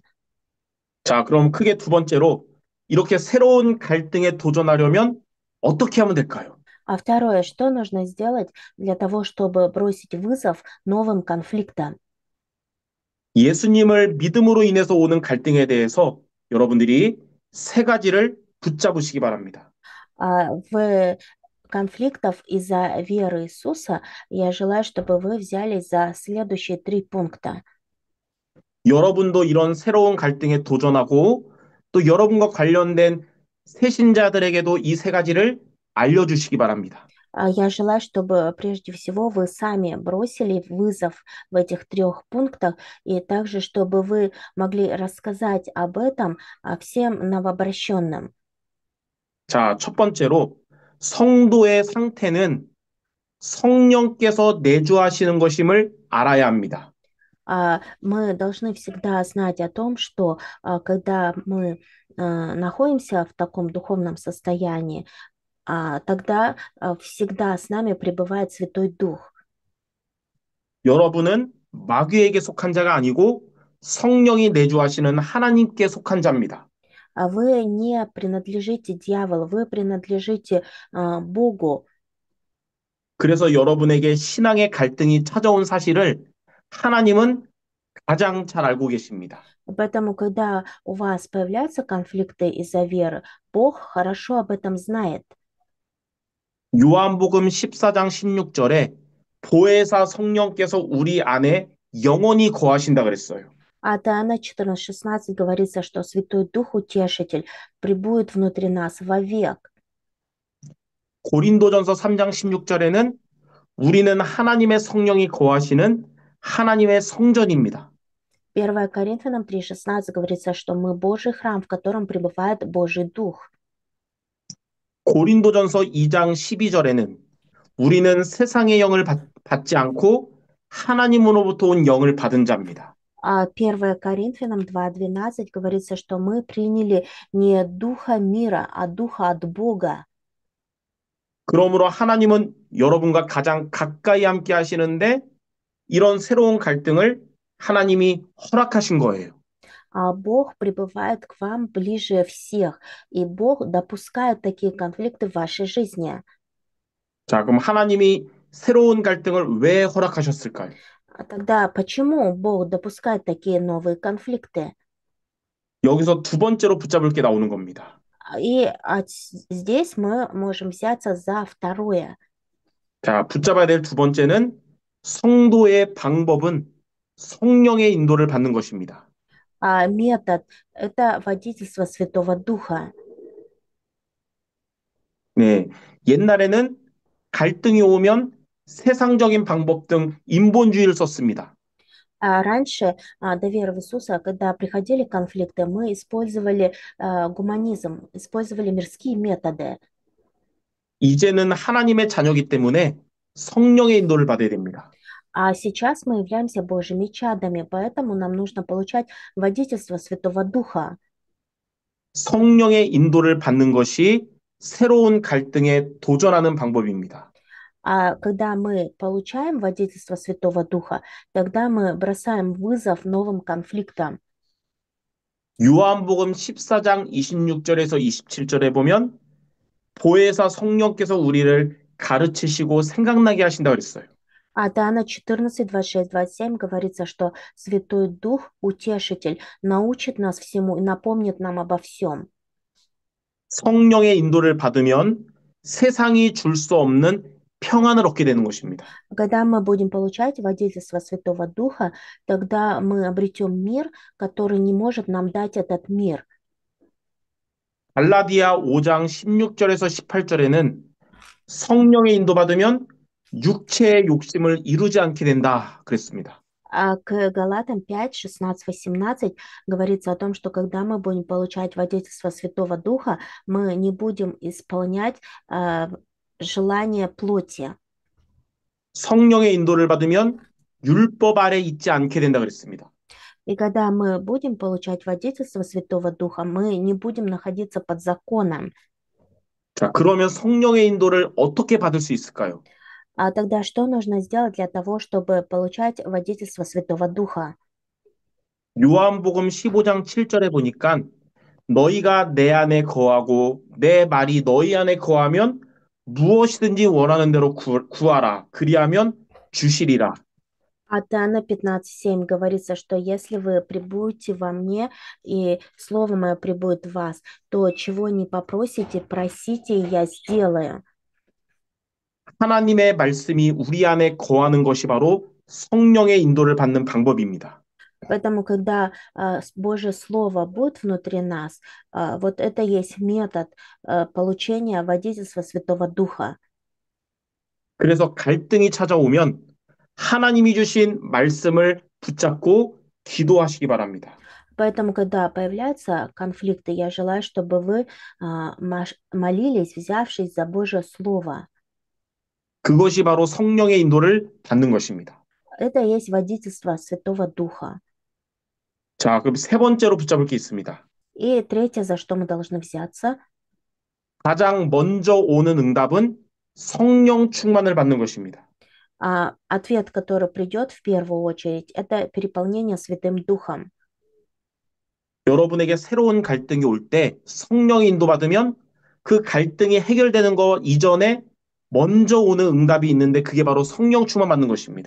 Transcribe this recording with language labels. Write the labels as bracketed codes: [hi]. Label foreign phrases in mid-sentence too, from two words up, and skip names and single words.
[ko] 자, 그럼 크게 두 번째로 이렇게 새로운 갈등에 도전하려면 어떻게 하면 될까요? [ru] А второе, что нужно сделать для того, чтобы бросить вызов новым конфликтам? [ko] 예수님을 믿음으로 ин해서 오는 갈등에 대해서 여러분들이 세 가지를 붙잡으시기 바랍니다. [ru] В конфликтов из-за веры Иисуса я желаю, чтобы вы взялись за следующие 3 пункта. [ko] 여러분도 이런 새로운 갈등에 도전하고 또 여러분과 관련된 새신자들에게도 이 세 가지를 알려주시기 바랍니다. [ru] Я желаю, чтобы прежде всего вы сами бросили вызов в этих 3 пунктах, и также, чтобы вы могли рассказать об этом всем новообращенным. [ko] 자, 첫 번째로 성도의 상태는 성령께서 내주하시는 것임을 알아야 합니다. [ru] Мы должны всегда знать о том, что когда мы находимся в таком духовном состоянии, тогда всегда с нами пребывает Святой Дух. [ko] 여러분은 마귀에게 속한 자가 아니고 성령이 내주하시는 하나님께 속한 자입니다. [ru] Вы не принадлежите дьяволу, вы принадлежите Богу. [ko] 그래서 여러분에게 신앙의 갈등이 찾아온 사실을 하나님은 가장 잘 알고 계십니다. [ru] Поэтому, когда у вас появляются конфликты из-за веры, Бог хорошо об этом знает. [ko] 요한복음 14장 16절에 보혜사 성령께서 우리 안에 영원히 거하신다 그랬어요. [ru] А Иоанна 14:16 говорится, что Святой Дух Утешитель пребудет внутри нас вовек. [ko] 고린도전서 3장 16절에는 우리는 하나님의 성령이 거하시는 하나님의 성전입니다. [ru] 1 Коринфянам 3:16 говорится, что мы Божий храм, в котором пребывает Божий Дух. [ko] 고린도전서 2장 12절에는 우리는 세상의 영을 받지 않고 하나님으로부터 온 영을 받은 자입니다. [ru] А 1 Коринфянам 2:12 говорится, что мы приняли не духа мира, а духа от Бога. [ko] 그러므로 하나님은 여러분과 가장 가까이 함께 하시는데 이런 새로운 갈등을 하나님이 허락하신 거예요. [ru] А Бог пребывает к вам ближе всех, и Бог допускает такие конфликты в вашей жизни. [ko] 자, 그럼 하나님이 새로운 갈등을 왜 허락하셨을까요? [ru] Тогда почему Бог допускает такие новые конфликты? [ko] 여기서 두 번째로 붙잡을 게 на오는 겁니다. [ru] И здесь мы можем взяться за второе. [ko] 자, 붙잡아야 될 두 번째는 성도의 방법은 성령의 인도를 받는 것입니다. [ru] А метод– это водительство Святого Духа. [ko] 네. 옛날에는 갈등이 오면 세상적인 방법 등 인본주의를 썼습니다. [ru] А раньше, до веры в Иисуса, когда приходили конфликты, мы использовали гуманизм, использовали мирские методы. [ko] 이제는 하나님의 자녀이기 때문에 성령의 인도를 받아야 됩니다. [ru] А сейчас мы являемся Божьими чадами, поэтому нам нужно получать водительство Святого Духа. [ko] 성령의 인도를 받는 것이 새로운 갈등에 도전하는 방법입니다. [ru] А когда мы получаем водительство Святого Духа, тогда мы бросаем вызов новым конфликтам. [ko] 요한복음 14장 26절에서 27절에 보면 보혜사 성령께서 우리를 가르치시고 생각나게 하신다고 그랬어요. [ru] А Иоанна 14, 26, 27 говорится, что Святой Дух, Утешитель, научит нас всему и напомнит нам обо всем. [ko] 성령의 인도를 받으면 세상이 줄 수 없는 평안을 얻게 되는 것입니다. [ru] Когда мы будем получать водительство Святого Духа, тогда мы обретем мир, который не может нам дать этот мир. [ko] 갈라디아 5장 16절에서 18절에는 성령의 인도받으면 육체의 욕심을 이루지 않게 된다 그랬습니다. [ru] А к Галатам 5, 16, 18 говорится о том, что когда мы будем получать водительство Святого Духа, мы не будем исполнять а, желания плоти. [ko] 성령의 인도를 받으면 율법 아래 있지 않게 된다 그랬습니다. [ru] И когда мы будем получать водительство Святого Духа, мы не будем находиться под законом. [ko] 자, 그러면 성령의 인도를 어떻게 받을 수 있을까요? [ru] А тогда что нужно сделать для того, чтобы получать водительство Святого Духа? [ko] 요한복음 15장 7절에 보니까 너희가 내 안에 거하고 내 말이 너희 안에 거하면 무엇이든지 원하는 대로 구하라. 그리하면 주시리라. [ru] От Иоанна 15:7 говорится, что если вы пребудете во мне, и Слово Мое пребудет в вас, то чего не попросите, просите, и я сделаю. [ko] 하나님의 말씀이 우리 안에 거하는 것이 바로 성령의 인도를 받는 방법입니다. [ru] Поэтому, когда Божье Слово будет внутри нас, вот это есть метод получения водительства Святого Духа. [ko] 그래서 갈등이 찾아오면 하나님이 주신 말씀을 붙잡고 기도하시기 바랍니다. [ru] Поэтому, когда появляются конфликты, я желаю, чтобы вы молились, взявшись за Божье Слово. [ko] 그것이 바로 성령의 인도를 받는 것입니다. [ru] Это и есть водительство Святого Духа. [ko] 자, 그럼 세 번째로 붙잡을 게 있습니다. [ru] И третье, за что мы должны взяться, [ko] 가장 먼저 오는 응답은 성령 충만을 받는 것입니다. [ru] ответ, который придет в первую очередь, это переполнение Святым Духом. [ko] 여러분에게 새로운 갈등이 올 때 성령의 인도받으면 그 갈등이 해결되는 것 이전에 먼저 오는 응답이 있는데 그게 바로 성령 충만 받는 것입니다.